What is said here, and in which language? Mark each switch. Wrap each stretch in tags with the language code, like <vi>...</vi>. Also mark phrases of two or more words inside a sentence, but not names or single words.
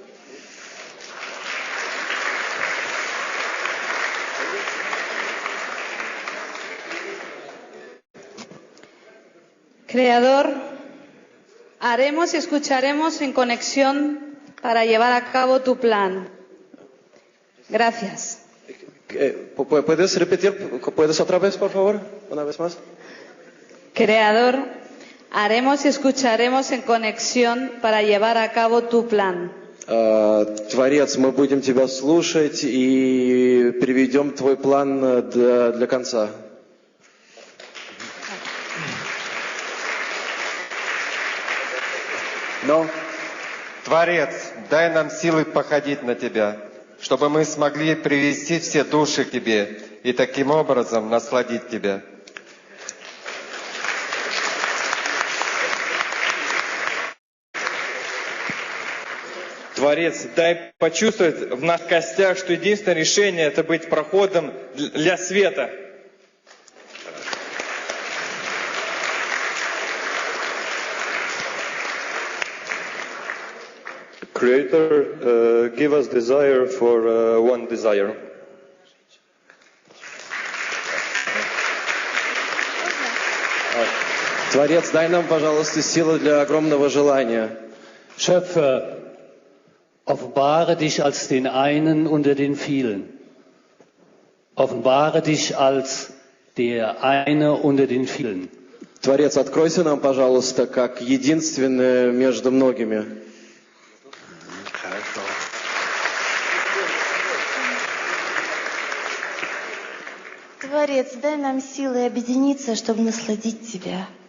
<es>Creador, haremos y escucharemos en conexión para llevar a cabo tu plan. Gracias. ¿Puedes repetir? ¿Puedes otra vez, por favor? Una vez más. Creador, haremos y escucharemos en conexión para llevar a cabo tu plan.</es> <ru>Творец, мы будем тебя слушать и приведем твой план для конца. Но, Творец, дай нам силы походить на Тебя, чтобы мы смогли привести все души к Тебе и таким образом насладить Тебя. Творец, дай почувствовать в наших костях, что единственное решение – это быть проходом для света.</ru> <en>Creator, give us desire for one desire.</en> <ru>Творец, дай нам, пожалуйста, силы для огромного желания.</ru> <de>Schöpfer, offenbare dich als den einen unter den vielen. Offenbare dich als der eine unter den vielen.</de> <ru>Творец, откройся нам, пожалуйста, как единственный между многими. Творец, дай нам силы объединиться, чтобы насладить Тебя.</ru>